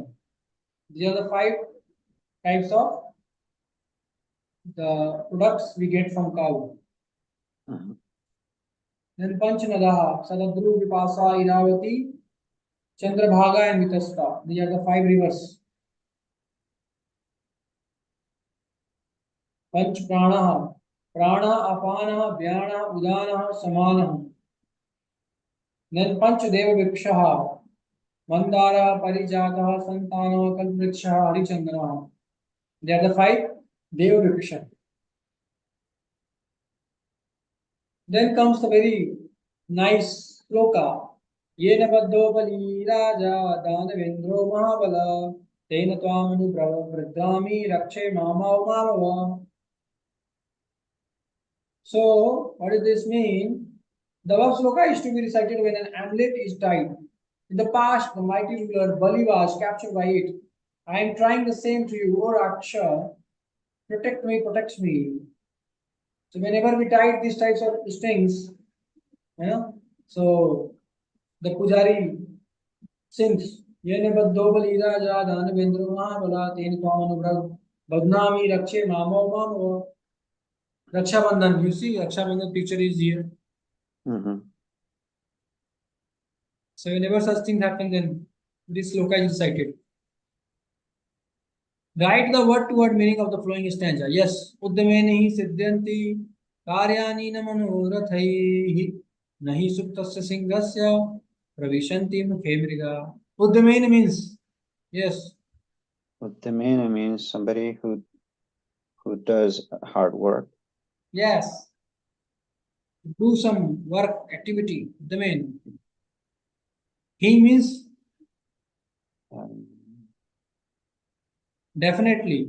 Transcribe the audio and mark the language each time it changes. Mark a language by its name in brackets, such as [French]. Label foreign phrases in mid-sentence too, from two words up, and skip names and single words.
[English] These are the 5 types of the products we get from cow. Then Panchanadaha, Sadadru, Vipasa, Iravati, Chandrabhaga and Vitasta. These are the 5 rivers. Panch Pranaha, Prana, Apana, Vyana, Udana, Samana. Then Panch Deva Vikshaha, Mandara, Parijata, Santana, Kalvriksha, Harichandra. They are the 5 Deva Viksha. Then comes the very nice sloka. [Sanskrit] येन बद्धो बली राजा दानवेन्द्रो महाबल तेन त्वामनु व्रदामि रक्षे मम मम. [English] So, what does this mean? The above sloka is to be recited when an amulet is tied. In the past, the mighty ruler Bali was captured by it. I am trying the same to you, O Raksha. Protect me, protect me. So whenever we tied these types of strings, so the pujari sings, [Sanskrit] येने बद्दो बलीर जदन वेन्द्रो महाबल तेन क्वामनु बद्नामि रक्षे ममो ममो. [English] Raksha Bandhan, you see, Raksha Bandhan picture is here. So whenever such things happen, then this sloka is recited. Write the word-to-word meaning of the flowing stanza. Yes, [Sanskrit] उद्दमेनि सिद्धन्ति कार्याणि नमनोरथै नहि सुप्तस्य सिंहस्य प्रविशन्ति मुखे मृगा. [English] Uddameni means, yes. Uddamena means somebody who does hard work. Yes. Do some work activity. Uddameni. He means definitely.